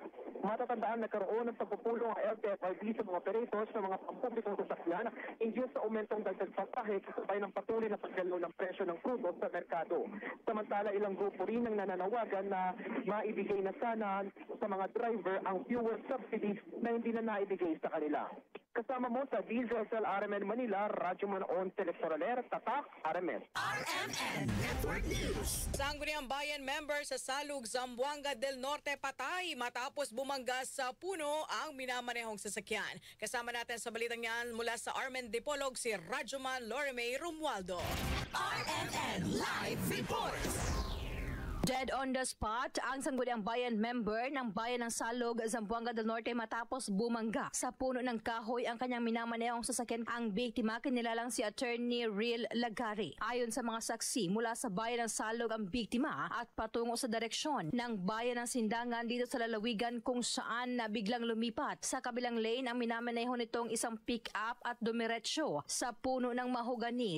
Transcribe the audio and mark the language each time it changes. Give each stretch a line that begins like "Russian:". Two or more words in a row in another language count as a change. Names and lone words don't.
Filipino: Matatandaan nagkaroon ng pagpupulong ang LTFRB sa mga operators ng mga pampublikong sasakyan hinggil sa aumentong dagdag pasahe kasabay ng patuloy na paggalaw ng presyo ng crudo sa merkado. Samantala, ilang grupo rin ang nananawagan na maibigay na sana sa mga driver ang
English: fuel subsidies
Filipino: na hindi na naibigay sa kanila. Kasama mo sa DZSL RMN Manila, Radyoman on Electoraler, Tatak, RMN. RMN Network News. Sangguniang Bayan member sa Salug, Zamboanga del Norte patay matapos bumangga sa puno ang minamanehong sasakyan. Kasama natin sa balitang yan mula sa RMN Dipolog si Radyoman Lorime Romualdo. RMN Live Reports.
English: Dead on the spot
Filipino: ang Sangguniang Bayan member ng Bayan ng Salog, Zamboanga del Norte matapos bumangga sa puno ng kahoy ang kanyang minamanehong sasakyan. Ang biktima kinilalang si Attorney Real Lagari. Ayon sa mga saksi, mula sa Bayan ng Salog ang biktima at patungo sa direksyon ng Bayan ng Sindangan dito sa lalawigan kung saan biglang lumipat sa kabilang lane ang minamaneho nitong isang pick-up at dumiretso sa puno ng mahogani.